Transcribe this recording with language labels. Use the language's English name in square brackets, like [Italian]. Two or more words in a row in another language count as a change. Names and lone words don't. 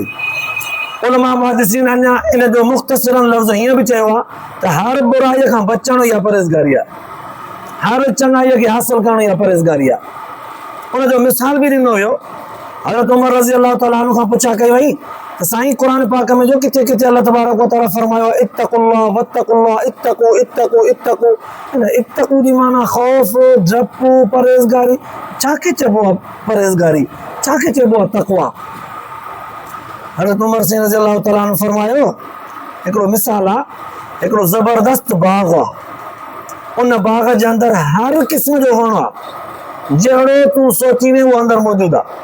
[Sindhi] उलमा मुहद्दिसीन अञा इन जो मुख़्तसिरन लफ़्ज़ हीअं बि चयो आहे त हर बुराईअ खां बचणु इहा परहेज़गारी आहे, हर चङाईअ खे हासिल करणु इहा परहेज़गारी आहे। उनजो मिसाल बि ॾिनो हुयो, हज़रत उमर [Arabic] رضي الله تعالى عنه [Sindhi] खां पुछा कई वई त साईं क़ुर पाक में जो किथे किथे [Arabic] الله تبارك وتعالى [Sindhi] फरमायो [Arabic] اتقوا الله واتقوا الله، اتقوا اتقوا اتقوا, [Sindhi] इत्तक़ू जी माना ख़ौफ़, डपु, परहेज़गारी। छाखे चइबो आहे परहेज़गारी, छाखे चइबो आहे तक़वा? हज़रत उमर सिंह [Arabic] رضي الله تعالى عنه [Sindhi] फरमायो हिकिड़ो मिसाल आहे, हिकिड़ो ज़बरदस्त बाग़ आहे, उन बाग़ जे अंदरि हर क़िस्म जो वणु आहे, जहिड़ो तूं सोची वे उहो अंदरि मौजूदु आहे।